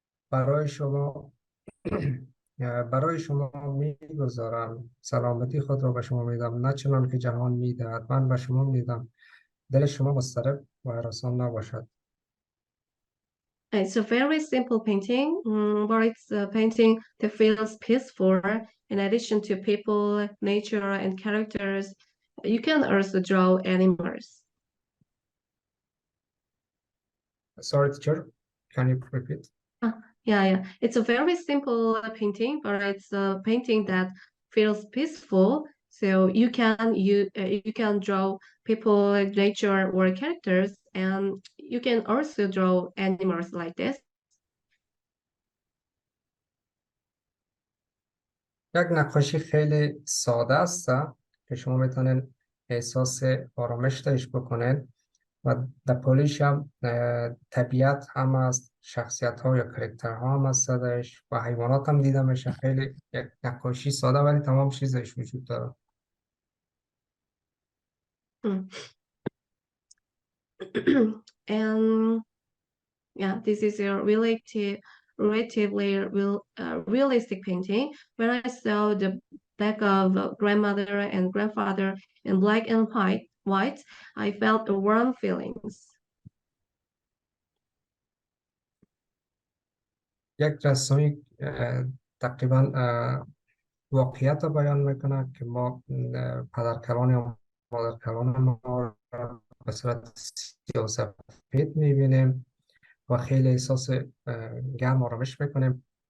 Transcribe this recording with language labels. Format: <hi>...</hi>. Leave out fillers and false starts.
<fa>برای شما برای شما میگذارم، سلامتی خود را به شما میدم، نه چنان که جهان میدهد من به شما میدم، دل شما مضطرب و هراسان نباشد.</fa> <en>It's a very simple painting, but it's a painting that feels peaceful. In addition to people, nature, and characters, you can also draw animals. Sorry, teacher, can you repeat? Yeah. It's a very simple painting, but it's a painting that feels peaceful. So you can draw people, nature, or characters, and you can also draw animals like this.</en> <fa>یک نقاشی خیلی ساده است که شما میتونین احساس آرامش درش بکنین و در پولیش هم طبیعت هم است، شخصیت ها یا کرکتر ها هم است درش و حیوانات هم دیده میشه. خیلی یک نقاشی ساده ولی تمام چیزش وجود داره.</fa> <en>And yeah, this is a relatively realistic painting. When I saw the back of grandmother and grandfather in black and white, I felt warm feelings.</en> <fa>یک رسمی تقریبا واقعیت رو بیان میکنه که ما پدرکلان یا مادرکلان ما را به صورت سیاه و سفید میبینیم و خیلی احساس گرم آرامش میکنیم.</fa>